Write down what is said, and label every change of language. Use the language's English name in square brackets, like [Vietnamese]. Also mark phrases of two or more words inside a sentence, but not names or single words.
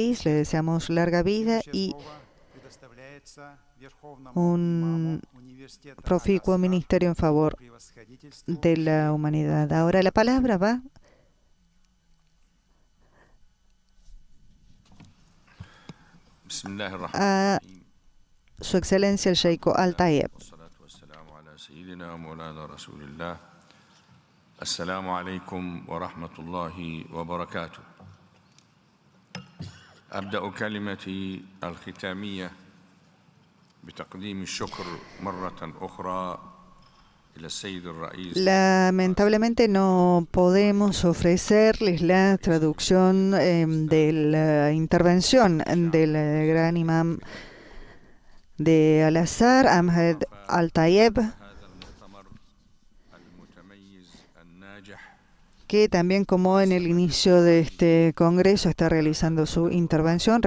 [Spanish] Le deseamos larga vida y un proficuo ministerio en favor de la humanidad. Ahora la palabra va a Su Excelencia el Sheikh Al-Tayeb. [Arabic] السلام عليكم ورحمة الله وبركاته. أبدأ كلمتي الختامية بتقديم الشكر مرة أخرى إلى السيد الرئيس. [Spanish] Lamentablemente no podemos ofrecerles la traducción de la intervención del gran imam de Al-Azhar, Ahmed Al-Tayeb, que también, como en el inicio de este Congreso, está realizando su intervención.